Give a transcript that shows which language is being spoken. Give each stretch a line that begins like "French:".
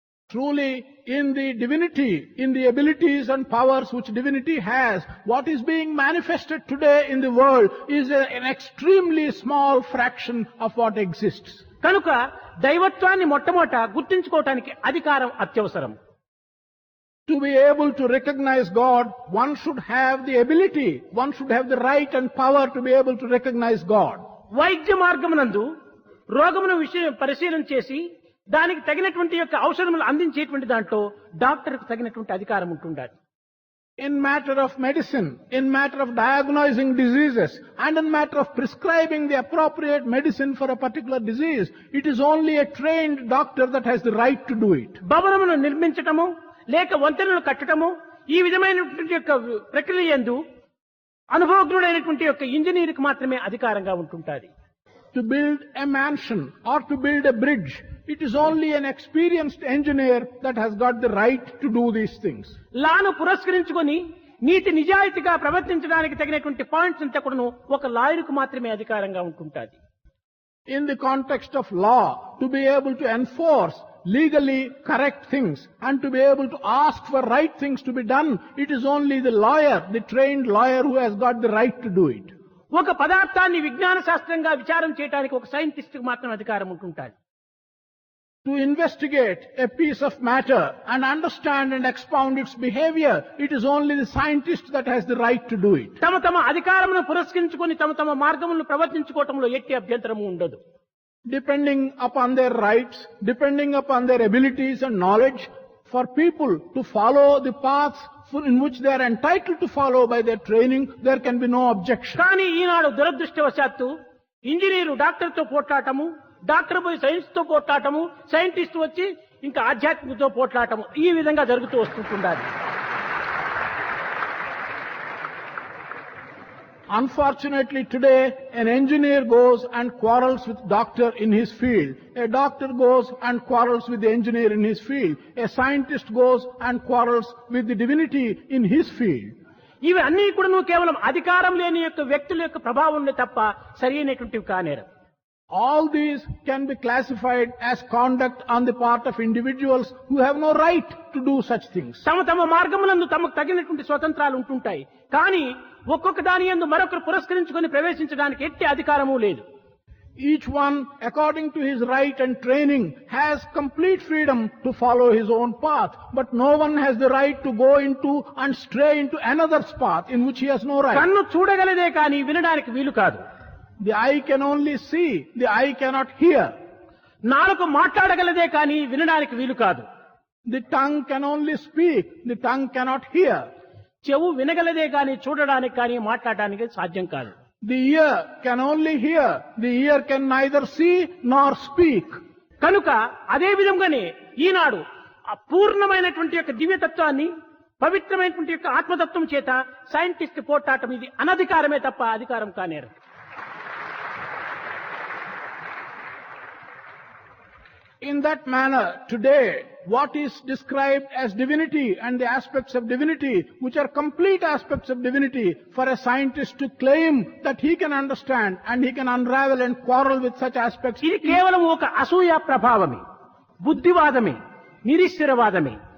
English: Truly, in the divinity, in the abilities and powers which divinity has, what is being manifested today in the world is an extremely small fraction of what exists.
Telugu: కనుక దైవత్వాన్ని మొట్టమొదట గుర్తించుకోవటానికి అధికారం అత్యవసరం.
English: To be able to recognize God, one should have the ability, one should have the right and power to be able to recognize God.
Telugu: వైద్య మార్గమునందు రోగమును పరిశీలన చేసి దానికి తగినటువంటి యొక్క ఔషధములు అందించేటువంటి దాంట్లో డాక్టర్కు తగినటువంటి అధికారం ఉంటుండాలి.
English: In matter of medicine, in matter of diagnosing diseases, and in matter of prescribing the appropriate medicine for a particular disease, it is only a trained doctor that has the right to do it.
Telugu: భవనమును నిర్మించటము లేక వంతెనలు కట్టడము ఈ విధమైనటువంటి యొక్క ప్రక్రియ యందు అనుభవజ్ఞుడైనటువంటి యొక్క ఇంజనీర్కి మాత్రమే అధికారంగా ఉంటుంటాది.
English: To build a mansion or to build a bridge, it is only an experienced engineer that has got the right to do these things.
Telugu: లాను పురస్కరించుకొని నీతి నిజాయితీగా ప్రవర్తించడానికి తగినటువంటి పాయింట్స్ అంతా కూడాను ఒక లాయర్కు మాత్రమే అధికారంగా ఉంటుంటాది.
English: In the context of law, to be able to enforce legally correct things and to be able to ask for right things to be done, it is only the lawyer, the trained lawyer, who has got the right to do it.
Telugu: ఒక పదార్థాన్ని విజ్ఞాన శాస్త్రంగా విచారం చేయడానికి ఒక scientist కు మాత్రం అధికారం ఉంటుంటాది.
English: To investigate a piece of matter and understand and expound its behavior, it is only the scientist that has the right to do it.
Telugu: తమ అధికారమును పురస్కరించుకొని తమ మార్గములను ప్రవర్తించుకోవటంలో ఎట్టి అభ్యంతరము ఉండదు.
English: Depending upon their rights, depending upon their abilities and knowledge, for people to follow the paths in which they are entitled to follow by their training, there can be no objection.
Telugu: కానీ ఈనాడు దురదృష్టవశాత్తు engineer డాక్టర్తో పోట్లాటము, doctor పోయి science తో పోట్లాటము, scientist వచ్చి ఇంకా ఆధ్యాత్మికతో పోట్లాటము, ఈ విధంగా జరుగుతూ వస్తుంటుండాలి.
English: Unfortunately, today, an engineer goes and quarrels with doctor in his field. A doctor goes and quarrels with the engineer in his field. A scientist goes and quarrels with the divinity in his field.
Telugu: ఇవి అన్ని కూడా కేవలం అధికారం లేని యొక్క వ్యక్తుల యొక్క ప్రభావం తప్ప సరైనటువంటివి కానేరు.
English: All these can be classified as conduct on the part of individuals who have no right to do such things.
Telugu: తమ మార్గములందు తమకు తగినటువంటి స్వతంత్రాలు ఉంటుంటాయి. కానీ ఒక్కొక్క దాని యందు మరొకరు పురస్కరించుకొని ప్రవేశించడానికి ఎట్టి అధికారము లేదు.
English: Each one, according to his right and training, has complete freedom to follow his own path, but no one has the right to go into and stray into another's path in which he has no right.
Telugu: కన్ను చూడగలదే కానీ వినడానికి వీలు కాదు.
English: The eye can only see, the eye cannot hear.
Telugu: నాలుక మాట్లాడగలదే కానీ వినడానికి వీలు కాదు.
English: The tongue can only speak, the tongue cannot hear.
Telugu: చెవు వినగలదే కానీ చూడడానికి కానీ మాట్లాడడానికి సాధ్యం కాదు.
English: The ear can only hear, the ear can neither see nor speak.
Telugu: కనుక అదే విధంగానే ఈనాడు అపూర్ణమైనటువంటి యొక్క దివ్యతత్వాన్ని, పవిత్రమైనటువంటి యొక్క ఆత్మతత్వం చేత సైంటిస్ట్ పోట్లాటం ఇది అనధికారమే తప్ప అధికారం కానేరు.
English: In that manner, today, what is described as divinity and the aspects of divinity, which are complete aspects of divinity, for a scientist to claim that he can understand and he can unravel and quarrel with such aspects.
Telugu: ఇది కేవలం ఒక అసూయ ప్రభావమే, బుద్ధివాదమే, నిరీశ్వరవాదమే.